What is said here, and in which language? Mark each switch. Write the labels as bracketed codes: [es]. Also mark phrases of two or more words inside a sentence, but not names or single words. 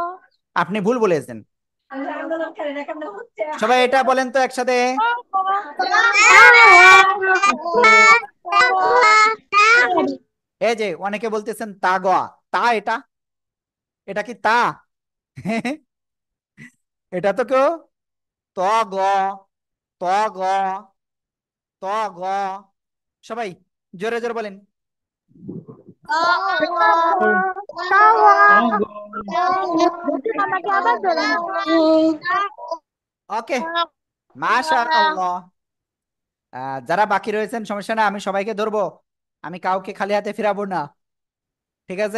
[bn] আপনি ভুল বলেছেন। সবাই এটা বলেন তো একসাথে। এই যে অনেকে বলতেছেন তাগোয়া, তা এটা, এটা কি তা? এটা তো কেউ ত গ, ত গ, ত গ। সবাই জোরে জোরে বলেন। আমাকে আবার ধরেন। ওকে, মাশাআল্লাহ। যারা বাকি রয়েছেন সমস্যা না, আমি সবাইকে ধরবো, আমি কাউকে খালি হাতে ফিরাবো না, ঠিক আছে?